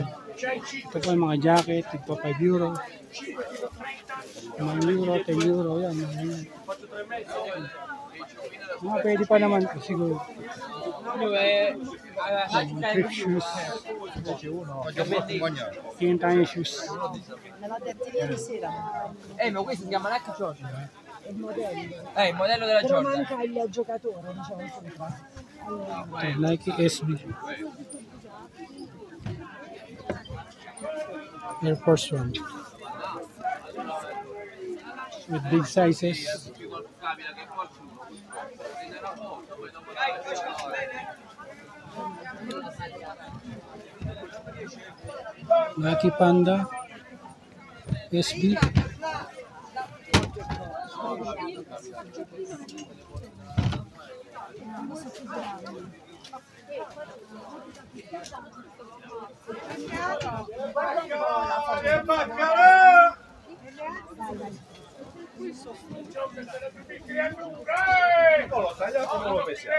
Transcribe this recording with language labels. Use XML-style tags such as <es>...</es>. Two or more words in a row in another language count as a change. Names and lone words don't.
<tl>Ito po yung mga jacket, ito €5. €1, €10, yan. Mga pwede pa naman po siguro.</tl> <en>Thrift shoes.</en> <tl>Tingin tayo yung shoes.</tl> <it>Me l'ha detto ieri sera. Ma questo si chiama Nike Jordan. Il modello. Il modello della Però Jordan. manca il giocatore, diciamo sopra. Allora,</it> <tl>Ito, Nike SB. Air Force One.</tl> <en>With big sizes. Nike Panda SB.</en> <it>Non lo tagliamo come lo pensiamo.</it>